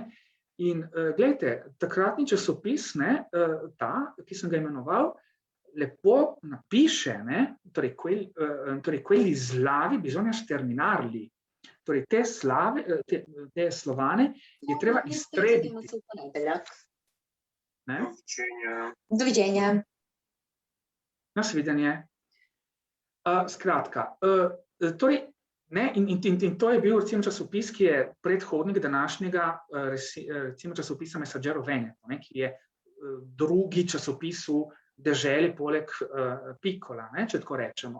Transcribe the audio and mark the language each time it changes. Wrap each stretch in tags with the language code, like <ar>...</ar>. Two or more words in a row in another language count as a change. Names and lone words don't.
<sl>In gledajte, takratni časopis, ta, ki sem ga imenoval, lepo napiše, torej</sl> <it>quelli slavi bisogna sterminarli,</it> <sl>torej te Slovane je treba iztrebiti.</sl> <hr>Doviđenja.</hr> <sl>Nasvidenje. Skratka, torej, in to je bil recimo časopis, ki je predhodnik današnjega recimo časopisa Messaggero Veneto, ki je drugi časopis v deželi poleg Piccola, če tako rečemo.</sl>